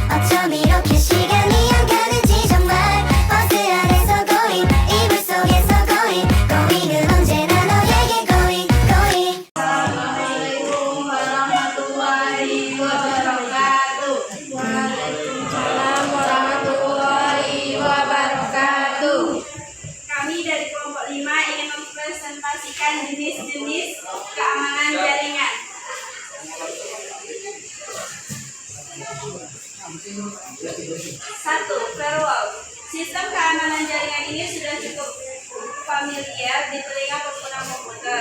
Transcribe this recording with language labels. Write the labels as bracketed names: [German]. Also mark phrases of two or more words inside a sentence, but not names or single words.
[Korean] 어쩜 이렇게 시간이 안 가는지 정말 버스 안에서 고잉 이불 속에서 고잉 고잉은 언제나 너에게 [English] going going [Arabic] السلام عليكم ورحمة الله وبركاته. وعليكم السلام ورحمة الله وبركاته. [Indonesian] Kami dari kelompok 5 ingin mempresentasikan jenis-jenis keamanan jaringan. Satu, firewall. Sistem keamanan jaringan ini sudah cukup familiar di telinga pengguna komputer.